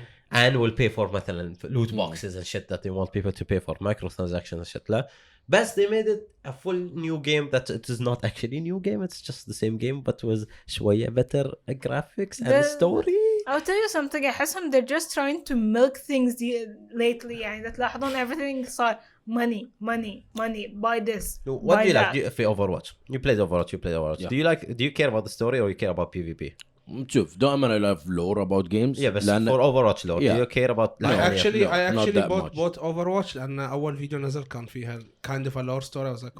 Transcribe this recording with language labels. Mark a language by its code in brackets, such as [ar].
[en] And will pay for [ar] مثلا [en] loot boxes and shit that they want people to pay for, microtransactions and shit. [ar] لا. [en] But they made it a full new game that it is not actually a new game. It's just the same game but with شوية better graphics and story. I'll tell you something. [ar] أحسهم [en] they're just trying to milk things lately. [ar] يعني إذا تلاحظون everything صار money. [en] Buy this. What buy do you that. like في Overwatch? You played Overwatch. Yeah. Do you care about the story or you care about PvP? [ar] شوف دائما [en] I love lore about games. Yeah, but [ar] لأن [en] for Overwatch lore, Yeah. do you care about? I actually not that much. bought Overwatch [ar] لأن أول فيديو نزل كان فيها [en] kind of a lore story. I was like, oh